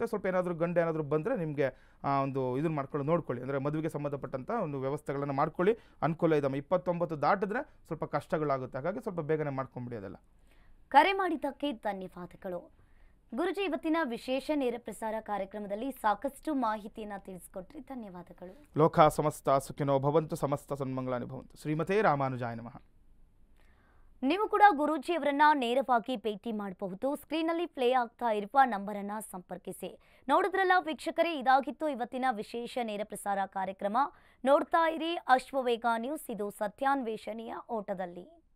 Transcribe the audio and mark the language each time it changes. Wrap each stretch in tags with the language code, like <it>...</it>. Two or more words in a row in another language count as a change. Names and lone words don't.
<kn>ಸ್ವಲ್ಪ ಏನಾದರೂ ಗಂಡು ಏನಾದರೂ ಬಂದರೆ ನಿಮಗೆ ಒಂದು ಇದನ್ನು ನೋಡ್ಕೊಳ್ಳಿ, ಅಂದರೆ ಮದುವೆಗೆ ಸಂಬಂಧಪಟ್ಟಂಥ ಒಂದು ವ್ಯವಸ್ಥೆಗಳನ್ನು ಮಾಡ್ಕೊಳ್ಳಿ. ಅನುಕೂಲ ಇದೆ. 29 ದಾಟಿದ್ರೆ ಸ್ವಲ್ಪ ಕಷ್ಟಗಳಾಗುತ್ತೆ, ಹಾಗಾಗಿ ಸ್ವಲ್ಪ ಬೇಗನೆ ಮಾಡ್ಕೊಂಬಿಡಿ ಅದೆಲ್ಲ. ಕರೆ ಮಾಡಿದ್ದಕ್ಕೆ ಧನ್ಯವಾದಗಳು. ಗುರುಜಿ, ಇವತ್ತಿನ ವಿಶೇಷ ನೇರ ಪ್ರಸಾರ ಕಾರ್ಯಕ್ರಮದಲ್ಲಿ ಸಾಕಷ್ಟು ಮಾಹಿತಿಯನ್ನ ತಿಳಿಸಿಕೊಟ್ರಿ, ಧನ್ಯವಾದಗಳು.</kn> <sa>ಲೋಕ ಸಮಸ್ತ ಸುಖಿನೋ ಭವಂತು, ಸಮಸ್ತ ಸನ್ಮಂಗಳಾನಿ ಭವಂತು. ಶ್ರೀಮತೇ ರಾಮಾನುಜಾಯ ನಮಃ.</sa> <kn>ನೀವು ಕೂಡ ಗುರೂಜಿಯವರನ್ನ ನೇರವಾಗಿ ಭೇಟಿ ಮಾಡಬಹುದು. ಸ್ಕ್ರೀನಲ್ಲಿ ಪ್ಲೇ ಆಗ್ತಾ ಇರುವ ನಂಬರನ್ನ ಸಂಪರ್ಕಿಸಿ. ನೋಡಿದ್ರಲ್ಲ ವೀಕ್ಷಕರೇ, ಇದಾಗಿತ್ತು ಇವತ್ತಿನ ವಿಶೇಷ ನೇರ ಪ್ರಸಾರ ಕಾರ್ಯಕ್ರಮ. ನೋಡ್ತಾ ಇರಿ ಅಶ್ವವೇಗ ನ್ಯೂಸ್, ಇದು ಸತ್ಯಾನ್ವೇಷಣೆಯ ಓಟದಲ್ಲಿ.</kn>